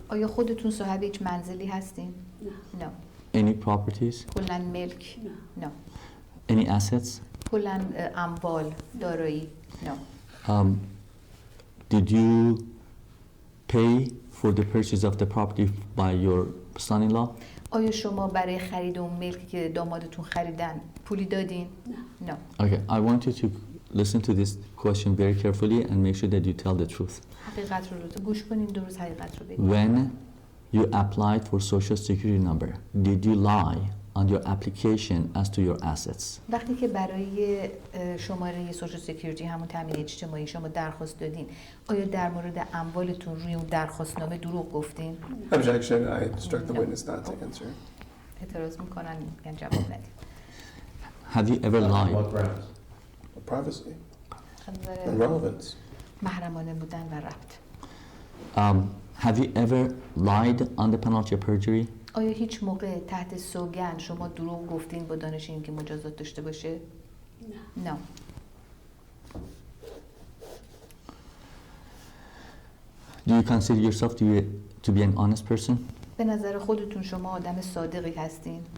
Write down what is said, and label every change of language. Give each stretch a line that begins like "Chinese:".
Persian: آیا خودتون صاحب هیچ منزلی هستین؟ نه
English: No. Any properties?
Persian: کلاً ملک؟ نه
English: No. Any assets?
Persian: کلاً اموال، دارایی؟
English: No. Did you pay for the purchase of the property by your son-in-law?
Persian: آیا شما برای خرید اون ملکی که دامادتون خریدن پولی دادین؟ نه
English: No. Okay, I want you to listen to this question very carefully and make sure that you tell the truth.
Persian: حقیقت رو لطفاً گوش کنین، درست حقیقت رو بگید.
English: When you applied for social security number, did you lie on your application as to your assets?
Persian: وقتی که برای شماره سوشال سکیوریتی همون تامین اجتماعی شما درخواست دادین، آیا در مورد اموالتون روی اون درخواستنامه دروغ گفتین؟
English: Objection, I instruct the witness not to answer.
Persian: اعتراض میکنن میگن جواب ندید.
English: Have you ever On lied? what grounds? Privacy and
Persian: خاطر
English: relevance.
Persian: محرمانه بودن و ربط.
English: Have you ever lied on the penalty of perjury?
Persian: آیا هیچ موقع تحت سوگند شما دروغ گفتین با دانش اینکه مجازات داشته باشه؟ نه نه.
English: Do you consider yourself to be an honest person?
Persian: به نظر خودتون شما آدم صادقی هستین؟